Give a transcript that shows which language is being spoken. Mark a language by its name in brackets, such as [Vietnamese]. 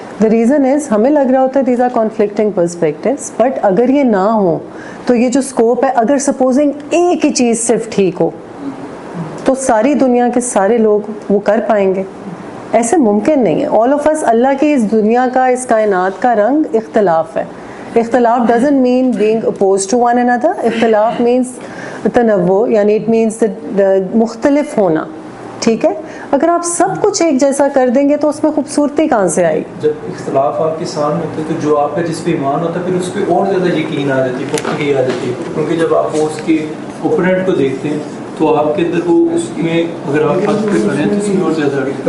[English] the reason is [Urdu] ہمیں لگ رہا ہوتا ہے [English] these are conflicting perspectives, [Urdu] but اگر یہ نہ ہو تو یہ جو اسکوپ ہے, اگر سپوزنگ ایک ہی چیز صرف ٹھیک ہو تو ساری دنیا کے سارے لوگ وہ کر پائیں گے؟ ایسے ممکن نہیں ہے. [English] all of us, [Urdu] اللہ کی اس دنیا کا, اس کائنات کا رنگ اختلاف ہے. [English] اختلاف doesn't mean being opposed to one another. [Urdu] اختلاف means تنوع, یعنی [English] it means [Urdu] مختلف ہونا. ٹھیک ہے, اگر آپ سب کچھ ایک جیسا کر دیں گے تو اس میں خوبصورتی کہاں سے آئی؟ جب اختلاف آپ کے سامنے ہوتے تو جو آپ کا جس پہ ایمان ہوتا ہے پھر اس پہ اور زیادہ یقین آ جاتی ہے, پختگی آ جاتی ہے, کیونکہ جب آپ اس کے اوپوننٹ کو دیکھتے ہیں تو آپ کے اندر وہ اس میں اگر آپ حق پہ کریں تو اس میں اور زیادہ